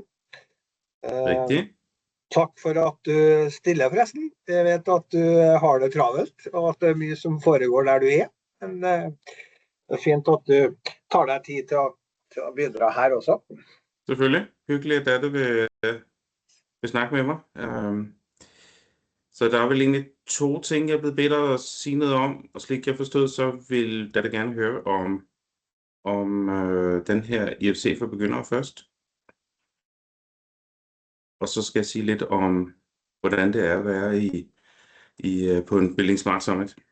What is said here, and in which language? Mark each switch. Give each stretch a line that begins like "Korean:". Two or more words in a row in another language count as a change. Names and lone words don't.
Norwegian: Riktig. Takk for at du stiller, forresten. Jeg vet at du har det travelt, og at det er mye som foregår der du er. Men det er fint at du tar deg tid til å bidra her også.
Danish: Selvfølgelig. Hyggelig at du vil snakke med mig. Så der er vel egentlig 2 ting, jeg er blevet bedt at sige noget om, og
Norwegian: slik jeg forstod,
Danish: så vil jeg da gerne høre om den her IFC for begyndere først. Og så skal jeg sige lidt om, hvordan det er at være på en Building Smart Summit.